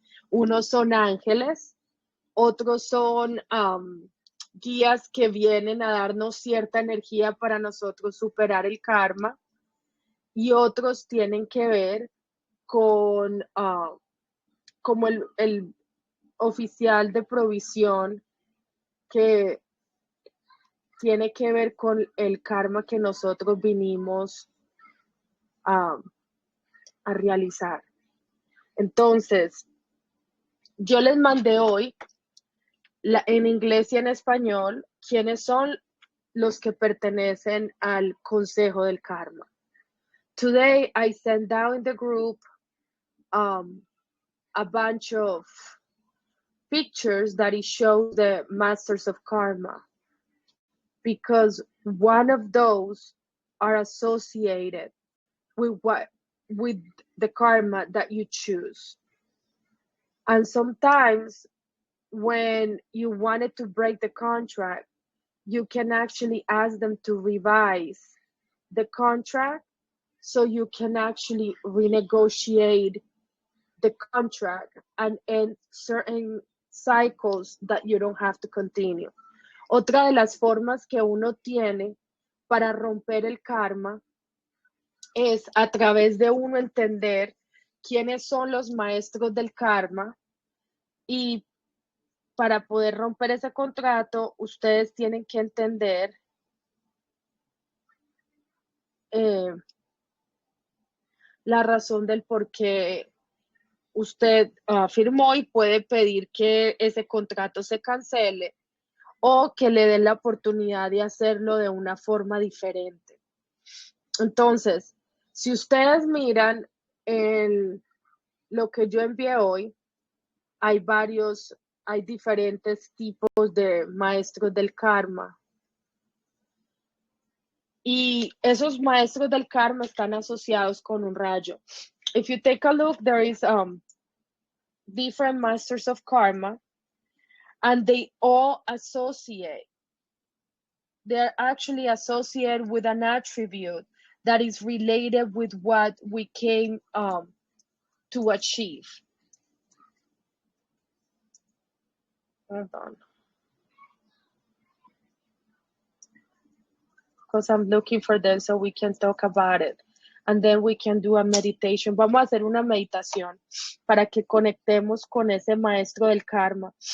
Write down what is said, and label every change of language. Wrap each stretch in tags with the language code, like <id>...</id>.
<es>Unos son ángeles, otros son guías que vienen a darnos cierta energía para nosotros superar el karma, y otros tienen que ver con como el oficial de provisión, que tiene que ver con el karma que nosotros vinimos a realizar. Entonces, yo les mandé hoy en inglés y en español, quiénes son los que pertenecen al Consejo del Karma.</es> <en>Today, I sent down in the group a bunch of pictures that it shows the Masters of Karma, because one of those are associated with the karma that you choose. And sometimes when you wanted to break the contract, you can actually ask them to revise the contract so you can actually renegotiate the contract and end certain cycles that you don't have to continue.</en> <es>Otra de las formas que uno tiene para romper el karma es a través de uno entender quiénes son los maestros del karma, y para poder romper ese contrato, ustedes tienen que entender la razón del por qué usted firmó, y puede pedir que ese contrato se cancele o que le den la oportunidad de hacerlo de una forma diferente. Entonces, si ustedes miran lo que yo envié hoy, hay diferentes tipos de maestros del karma. Y esos maestros del karma están asociados con un rayo.</es> <en>If you take a look, there is different masters of karma, and they all associate. They're actually associated with an attribute that is related with what we came to achieve. Hold on. Because I'm looking for them so we can talk about it. And then we can do a meditation.</en> <es>Vamos a hacer una meditación para que conectemos con ese maestro del karma.</es>